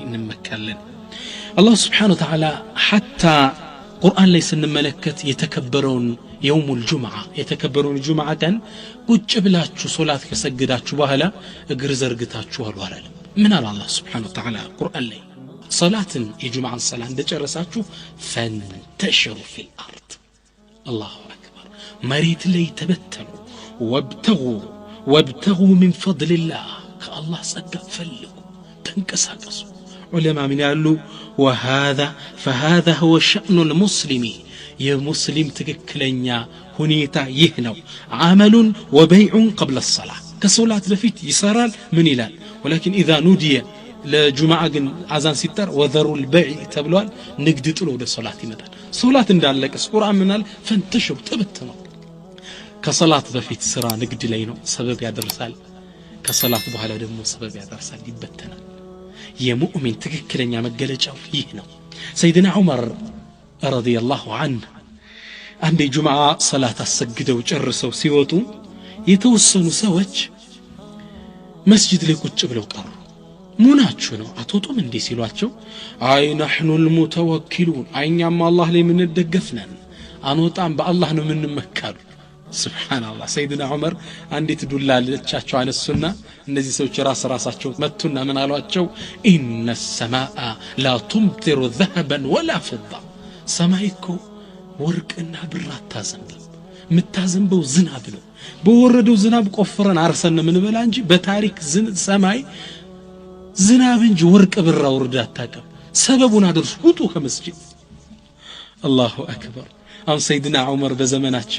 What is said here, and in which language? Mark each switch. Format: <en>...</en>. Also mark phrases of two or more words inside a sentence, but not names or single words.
<am>እንመካለን። አላህ</am> <ar>سبحانه وتعالى</ar> <am>حتى ቁርአን ላይ ስንመለከት የተከበረውን</am> <ar>يوم الجمعة</ar> <am>የተከበረውን ጁምዓ ቀን ቁጭ ብላችሁ ሶላት ከሰገዳችሁ በኋላ እግር ዘርግታችሁ አላለም። ምን አለ አላህ</am> <ar>سبحانه وتعالى</ar> <am>ቁርአን ላይ ሶላትን የጁምዓን ሰላት እንደጨረሳችሁ</am> <ar>فانتشروا في الأرض الله أكبر</ar> <am>መሬት ላይ ተበተኑ</am> <ar>وابتغوا من فضل الله</ar> <am>ከአላህ ጸጋ ፈልጉ ተንቀሳቀሱ። ዑለማ ምን ያሉ</am> <ar>فهذا هو شأن المسلم</ar> <am>የሙስሊም ትክክለኛ ሁኔታ ይህ ነው።</am> <ar>عمل وبيع قبل الصلاة</ar> <am>ከሶላት በፊት ይሰራል። ምን ይላል?</am> <ar>ولكن إذا نودي</ar> <am>ለጁምዓ ግን አዛን ሲጠር</am> <ar>وذروا البيع</ar> <am>ተብሏል። ንግድ ጥሎ ወደ ሶላት ይመጣል። ሶላት እንዳለቀስ ቁርአን ምናል ፈንተሽሩ ተበተኑ። ከሶላት በፊት ስራ ንግድ ላይ ነው፣ ሰበብ ያደርሳል። ከሶላት በኋላ ደግሞ ሰበብ ያደርሳል፣ ይበተናል። የሙእሚን ትክክለኛ መገለጫው ይህ ነው። ሰይድና ዑመር</am> <ar>رضي الله عنه</ar> <am>አንድ ጁምዓ ሰላት አሰግደው ጨርሰው ሲወጡ የተወሰኑ ሰዎች መስጂድ ላይ ቁጭ ብለው ቀሩ። ሙናችሁ ነው አትወጡም እንዴ ሲሏቸው አይ</am> <ar>نحن المتوكلون</ar> <am>አይኛም አላህ ላይ ምን ደገፍነን አንወጣም በአላህ ነው የምንመካሉ። ሱብሃንአላህ ሰይድና ዑመር አንዲት ዱላ ለቻቸው አነሱና እነዚህ ሰዎች ራሳቸው መቱና ምን አሏቸው? ኢነ</am> <ar>السماء لا تمطر ذهبا ولا فضة</ar> <am>ሰማይኮ ወርቅና ብር አታዘንብም፣ የምታዘንበው ዝናብ ነው። በወረደው ዝናብ ቆፍረን አርሰን ምን በላ እንጂ በታሪክ ሰማይ ዝናብ እንጂ ወርቅ ብር አውርዳ አታቀም። ሰበቡን አድርሱ ውጡ ከመስጂድ።</am> <ar>الله أكبر።</ar> <am>አሁን ሰይድና ዑመር በዘመናችን</am>